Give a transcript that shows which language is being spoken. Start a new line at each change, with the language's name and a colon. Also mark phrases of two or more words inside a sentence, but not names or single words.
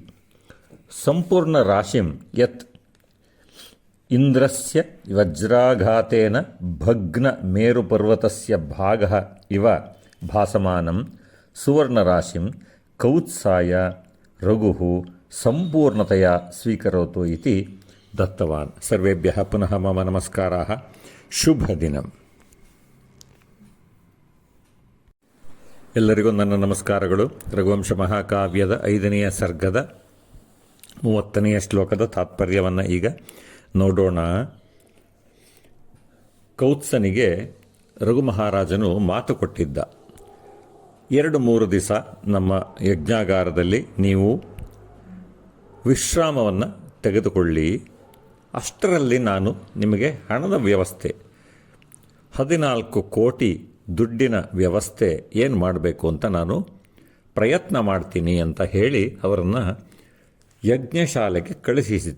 Sanskrit: सम्पूर्णराशिं यत् इन्द्रस्य वज्राघातेन भग्नमेरुपर्वतस्य भागः इव भासमानं सुवर्णराशिं कौत्साय रघुः सम्पूर्णतया स्वीकरोतु इति दत्तवान्। सर्वेभ्यः पुनः मम नमस्काराः।
Kannada: ಶುಭದಿನಂ. ಎಲ್ಲರಿಗೂ ನನ್ನ ನಮಸ್ಕಾರಗಳು. ರಘುವಂಶ ಮಹಾಕಾವ್ಯದ 5ನೆಯ ಸರ್ಗದ 30ನೆಯ ಶ್ಲೋಕದ ತಾತ್ಪರ್ಯವನ್ನು ಈಗ ನೋಡೋಣ. ಕೌತ್ಸನಿಗೆ ರಘು ಮಹಾರಾಜನು ಮಾತು ಕೊಟ್ಟಿದ್ದ, 2-3 ದಿವಸ ನಮ್ಮ ಯಜ್ಞಾಗಾರದಲ್ಲಿ ನೀವು ವಿಶ್ರಾಮವನ್ನು ತೆಗೆದುಕೊಳ್ಳಿ, ಅಷ್ಟರಲ್ಲಿ ನಾನು ನಿಮಗೆ ಹಣದ ವ್ಯವಸ್ಥೆ 14 ಕೋಟಿ ದುಡ್ಡಿನ ವ್ಯವಸ್ಥೆ ಏನು ಮಾಡಬೇಕು ಅಂತ ನಾನು ಪ್ರಯತ್ನ ಮಾಡ್ತೀನಿ ಅಂತ ಹೇಳಿ ಅವರನ್ನು ಯಜ್ಞಶಾಲೆಗೆ ಕಳುಹಿಸಿದ್ದ.